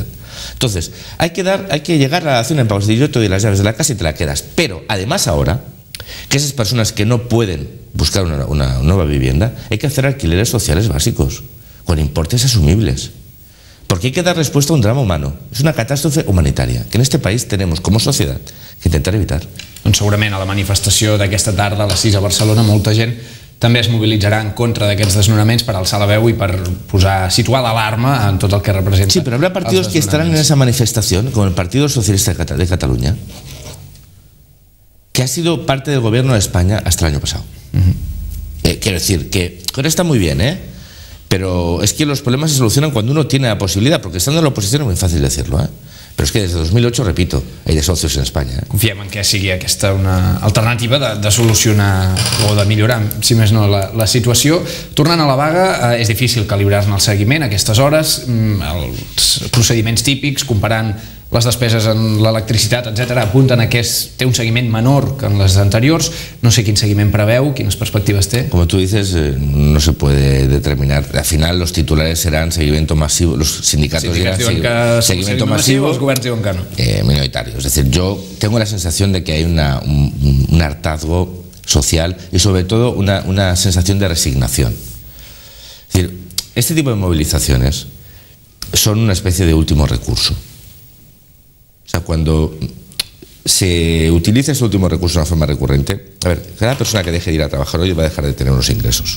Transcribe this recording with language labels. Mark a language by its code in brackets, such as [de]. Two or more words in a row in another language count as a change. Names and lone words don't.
[es] Entonces, hay que llegar a la dación en pagos. Es decir, yo te doy las llaves de la casa y te la quedas. Pero además ahora, que esas personas que no pueden buscar una nueva vivienda, hay que hacer alquileres sociales básicos, con importes asumibles. Porque hay que dar respuesta a un drama humano. [ca] És una catàstrofe humanitària [es] que en este país tenemos como societat que intentar evitar. [ca] Doncs segurament a la manifestació d'aquesta tarda a les 6 a Barcelona molta gent també es mobilitzarà en contra d'aquests desnonaments per alçar la veu i per situar l'alarma en tot el que representa. [es] Sí, pero habrá partidos que estarán en esa manifestación, como el Partido Socialista de Cataluña, que ha sido parte del gobierno de España hasta el año pasado. Quiero decir que ahora está muy bien, pero es que los problemas se solucionan cuando uno tiene la posibilidad, porque estando en la oposición es muy fácil decirlo, Pero es que desde 2008, repito, hay desahucios en España. [ca] Confiem en que sigui aquesta una alternativa de solucionar o de millorar, si més no, la situació. Tornant a la vaga, és difícil calibrar-ne el seguiment a aquestes hores, els procediments típics, comparant les despeses en l'electricitat, etc., apunten a que té un seguiment menor que en les anteriors. No sé quin seguiment preveu, quines perspectives té. [es] Como tú dices, no se puede determinar. Al final los titulares serán seguimiento masivo, los sindicatos dirán seguimiento masivo, [ca] los governs diuen que no. [es] Minoritario. Es decir, yo tengo la sensación de que hay un hartazgo social y sobre todo una sensación de resignación. Es decir, este tipo de movilizaciones son una especie de último recurso. O sea, cuando se utiliza ese último recurso de una forma recurrente, a ver, cada persona que deje de ir a trabajar hoy va a dejar de tener unos ingresos.